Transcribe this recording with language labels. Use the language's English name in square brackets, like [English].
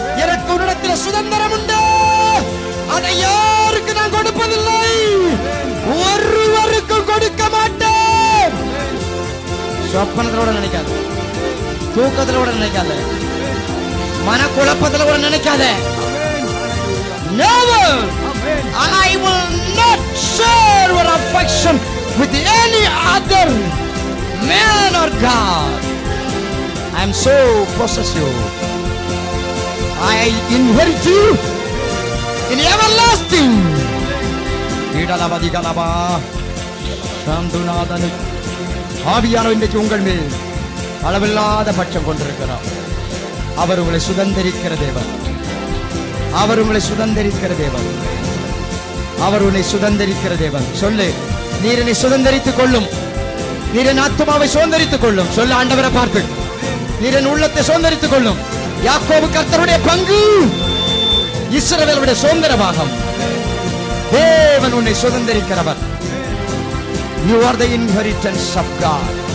[Tamil] எனக்கு உன்னிடத்தில் சுதந்திரம் உண்டு. அதை யாருக்கு நான் கொடுப்பதில்லை, ஒருவருக்கும் கொடுக்க மாட்டேன். சொப்பனத்தோட நினைக்காத, தூக்கத்திலோட நினைக்காத, மனக்குழப்பத்தில் கூட நினைக்காத. [English] Never. I will not share your affection with any other man or God. I am so possessive. I inherit you in everlasting. [Tamil] இடலவதிகளவா சாந்துநாதனு ஆவியானவர் இன்றைக்கு உங்கள் மேல் அளவில்லாத பட்சம் கொண்டிருக்கிறார். அவர் உங்களை சுதந்தரிக்கிற தேவன். அவர் உங்களை சுதந்தரிக்கிற தேவன். அவர் உன்னை சுதந்தரிக்கிற தேவன். சொல்லு, நீர் என்னை சுதந்தரித்துக் கொள்ளும். நீர் என் ஆத்துமாவை சுதந்தரித்துக் கொள்ளும். சொல்லு ஆண்டவரை பார்த்து, நீர் என் உள்ளத்தை சுதந்தரித்துக் கொள்ளும். யாக்கோபு கர்த்தருடைய பங்கு, இஸ்ரவேலுடைய சுதந்திர பாகம். தேவன் உன்னை சுதந்தரிக்கிறவர். [English] You are the inheritance of God.